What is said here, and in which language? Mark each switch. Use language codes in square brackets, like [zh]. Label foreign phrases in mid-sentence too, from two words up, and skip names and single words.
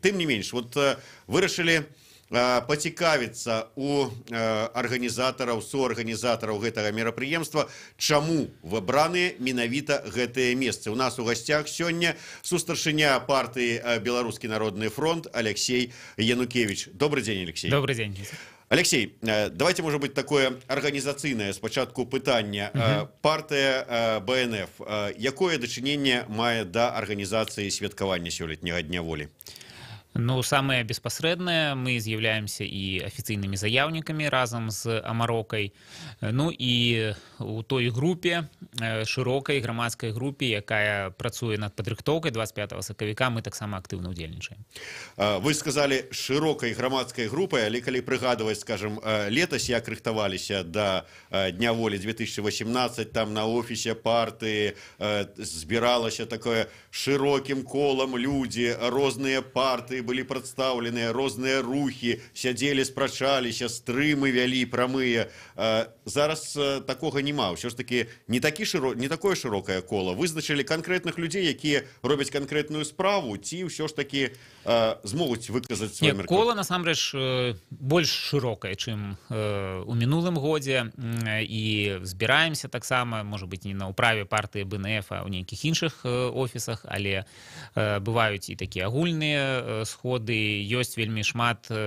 [be] Тым не менш, вырашылі пацікавіцца у арганізатараў, суарганізатараў гэтага мерапрыемства, чаму выбраны менавіта гэтыя месцы. У нас у гасцях сёння сустаршыня партыі «Беларускі народны фронт» Алексей Янукевич. [ru] Добрый день, Алексей. Добрый день. Алексей, давайте, может быть, такое организационное [be] спочатку пытание. Партия БНФ, якое дачыненне мае да арганізацыі святкавання сёлетняга дня волі? [ru] Ну, самое беспосредное, мы з'являемся и официальными заявниками разом с Амарокой. Ну и у той группе, широкой громадской группе, [be] якая працуе над падрыхтоўкай 25 сакавіка, мы таксама активно удзельнічаем. [ru] Вы сказали широкой громадской группой, [be] але калі прыгадваць, скажем, летась як рыхтаваліся до Дня волі 2018, там [ru] на офисе партии [be] збіралася такое широким колом люди, розныя партии [ru] были представлены, [be] розныя рухи, сядзелі, спрачаліся, стрымы вялі прамыя. Зараз такога няма. Ўсё ж таки [ru] не такое широкое [be] коло. Вызначылі конкретных людей, якія робяць конкретную справу, ці ўсё ж таки змогуць выказаць свой меркаванне? Коло, насамрэч, больш шырокае, чым у мінулым годзе, і збіраемся таксама, можа быць, не на ўправе партыі БНФ, а ў нейкіх іншых офісах, але бываюць і такія агульныя сходы, ёсць вельмі шмат